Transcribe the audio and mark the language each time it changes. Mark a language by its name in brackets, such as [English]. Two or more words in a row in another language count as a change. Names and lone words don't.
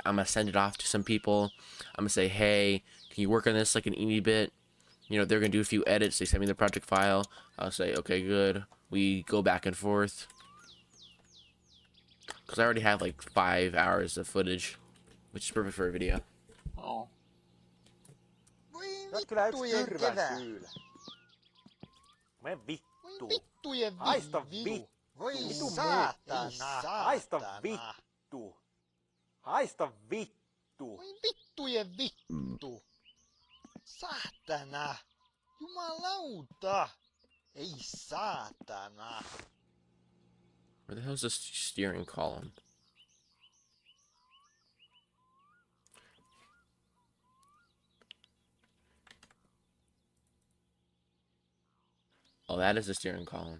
[English] I'm gonna send it off to some people. I'm gonna say, hey, can you work on this like an indie bit? You know, they're gonna do a few edits. They send me the project file. I'll say, okay, good. We go back and forth, because I already have like 5 hours of footage, which is perfect for a video. Oh. [Finnish] Sä oot kyllä yks tyrvän syylä. Mene vittuun. Vittujen Haista vidu. Voi Vitu saatana. Haista vittu. Haista vittu. Voi vittujen vittu. Saatana. Jumalauta. Ei saatana. [English] Where the hell is this steering column? Oh, that is the steering column.